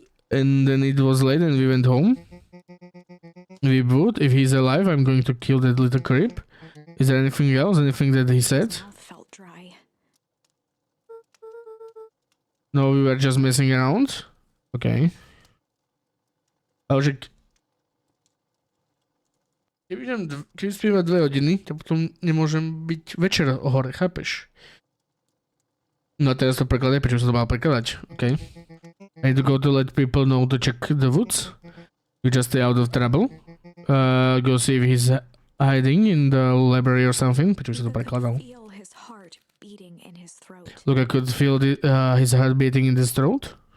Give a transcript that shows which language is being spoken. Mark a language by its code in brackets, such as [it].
[en] And then it was late and we went home. Weepwood, if he's alive, I'm going to kill that little creep. Is there anything else? Anything that he said? His mouth felt dry. No, we were just messing around. Okay. [sk] Ale keď spievať 2 hodiny, to potom nemôžem byť večer hore, chápeš? No a teraz to prekladaj, prečo som to mal prekladať, OK? [en] I need to go to let people know to check the woods. You just stay out of trouble. Go see if he's hiding in the library or something. [sk] Počuj, sa to prekladal. [en] Feel his heart beating in his throat. Look, I could feel his heart beating in his throat.